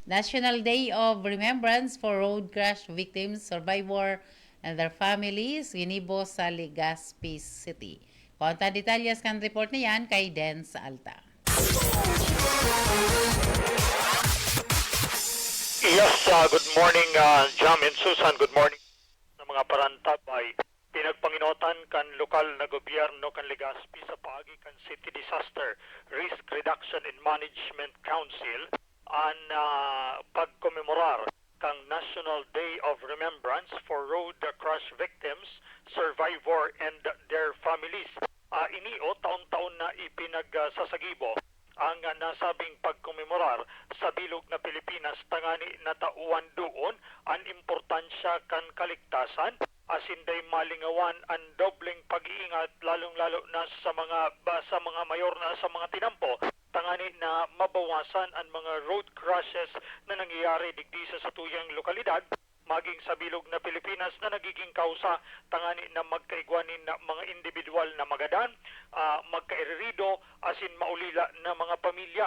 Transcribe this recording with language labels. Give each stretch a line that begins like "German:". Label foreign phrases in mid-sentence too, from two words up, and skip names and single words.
Bikol: National Day of Remembrance for Road Crash Victims, Survivor, and their families, ginibo sa Legazpi City. Konta detalyas kan report na yan kay Den sa Alta.
English: Yes, good morning, Jam and Susan.
Bikol: Good morning sa mga parantabay. Pinagpanginotan kan lokal na gobyerno kan Legazpi sa paagi kan City Disaster Risk Reduction and Management Council ang pagkomemorar kang National Day of Remembrance for Road Crash Victims, Survivor, and their families. Inio taon-taon na ipinagsasagibo ang nasabing pagkomemorar sa bilog na Pilipinas tangani na tauan doon ang importansya kan kaligtasan asinday malingawan ang dobleng pag-iingat lalong-lalo na sa mga mayor na sa mga tinampo tangani na mabawasan ang mga
English: road crashes
Bikol: na nangyayari digdi sa tuyang lokalidad maging sa bilog na Pilipinas na nagiging kausa tangani na magkaigwanin na mga individual na magadan, magkairirido asin maulila na mga pamilya.